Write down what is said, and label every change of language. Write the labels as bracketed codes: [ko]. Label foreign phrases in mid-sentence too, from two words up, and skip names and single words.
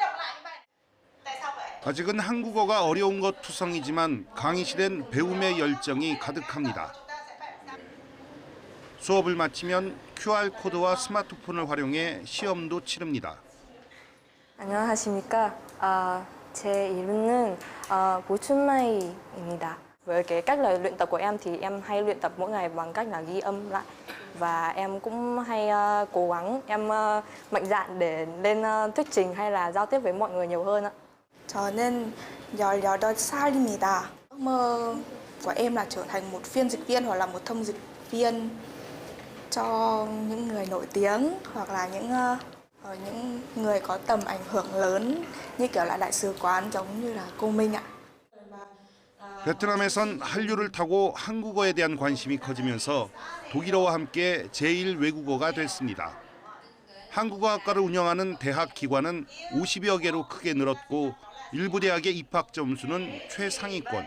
[ko] 아직은 한국어가 어려운 것 투성이지만 강의실엔 배움의 열정이 가득합니다. 수업을 마치면 QR코드와 스마트폰을 활용해 시험도 치릅니다. 안녕하십니까. 제 이름은 보춘마이입니다. [vi] Với các lời luyện tập của em thì em hay luyện tập mỗi ngày bằng cách là ghi âm lại và em cũng hay cố gắng mạnh dạn để lên thuyết trình hay là giao tiếp với mọi người nhiều hơn ạ. [ko] 저는 18살입니다. [vi] Ước mơ của em là trở thành một phiên dịch viên hoặc là một thông dịch viên cho những người nổi tiếng hoặc là những người có tầm ảnh hưởng lớn như kiểu là đại sứ quán giống như là cô Minh ạ. [ko] 베트남에선 한류를 타고 한국어에 대한 관심이 커지면서 독일어와 함께 제1외국어가 됐습니다. 한국어학과를 운영하는 대학 기관은 50여 개로 크게 늘었고 일부 대학의 입학 점수는 최상위권.